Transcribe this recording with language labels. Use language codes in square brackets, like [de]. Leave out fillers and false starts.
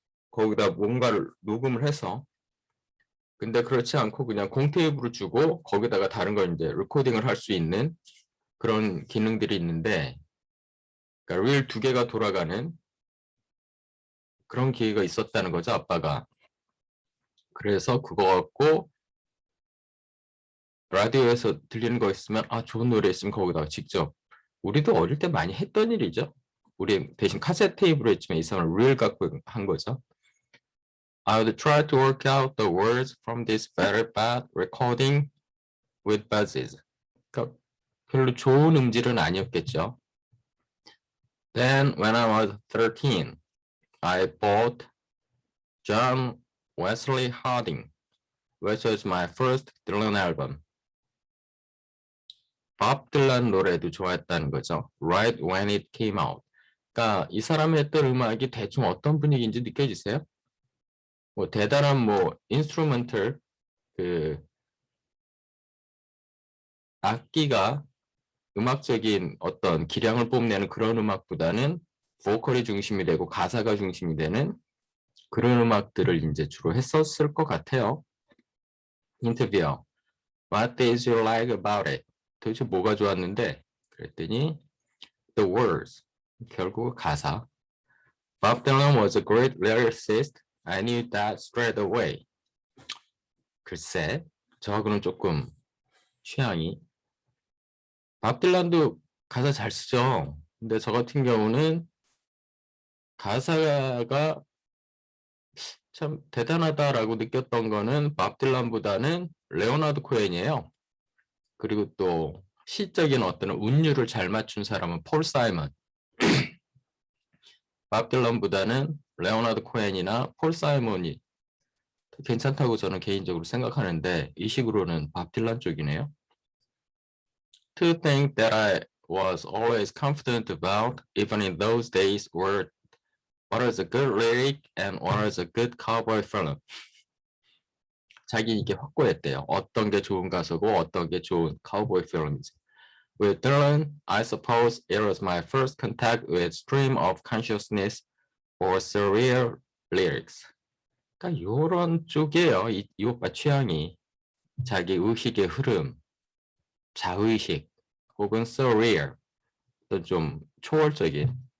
[ko] 거기다 뭔가를 녹음을 해서 근데 그렇지 않고 그냥 공테이프를 주고 거기다가 다른 걸 이제 레코딩을 할 수 있는 그런 기능들이 있는데 그러니까 릴 두 개가 돌아가는 그런 기회가 있었다는 거죠, 아빠가. 그래서 그거 갖고 라디오에서 들리는 거 있으면 좋은 노래 있으면 거기다가 직접 우리도 어릴 때 많이 했던 일이죠. 우리 대신 카세트 테이프로 했지만 이 사람은 릴 갖고 한 거죠. [en] I would try to work out the words from this very bad recording with buzzes. [ko] 그러니까 별로 좋은 음질은 아니었겠죠. [en] Then when I was 13, I bought John Wesley Harding, which was my first Dylan album. [ko] 밥 딜란 노래도 좋아했다는 거죠. [en] Right when it came out. [ko] 그러니까 이 사람이 했던 음악이 대충 어떤 분위기인지 느껴지세요? 뭐 대단한 뭐 인스트루멘털 악기가 음악적인 어떤 기량을 뽐내는 그런 음악보다는 보컬이 중심이 되고 가사가 중심이 되는 그런 음악들을 이제 주로 했었을 것 같아요. 인터뷰어. [en] What did you like about it? [ko] 도대체 뭐가 좋았는데? 그랬더니 [en] the words. [ko] 결국 가사. [en] Bob Dylan was a great lyricist. I knew that straight away. [ko] 글쎄, 저하고는 조금 취향이. 밥 딜란도 가사 잘 쓰죠. 근데 저 같은 경우는 가사가 참 대단하다라고 느꼈던 거는 밥 딜란보다는 레오나드 코엔이에요. 그리고 또 시적인 어떤 운율을 잘 맞춘 사람은 폴 사이먼. 밥 딜런보다는 레오나드 코엔이나 폴 사이먼이 괜찮다고 저는 개인적으로 생각하는데 이 식으로는 밥 딜런 쪽이네요. [en] Two things that I was always confident about, even in those days, were What is a good lyric and what is a good cowboy film? [ko] 자기 이게 확고했대요. 어떤 게 좋은 가수고 어떤 게 좋은 카우보이 필름인지. [en] With Dylan, I suppose it was my first contact with stream of consciousness or surreal lyrics. [ko] 그러니까 이런 쪽이에요. 이 오빠 취향이 자기 의식의 흐름, 자의식 혹은 surreal, 또 좀 초월적인.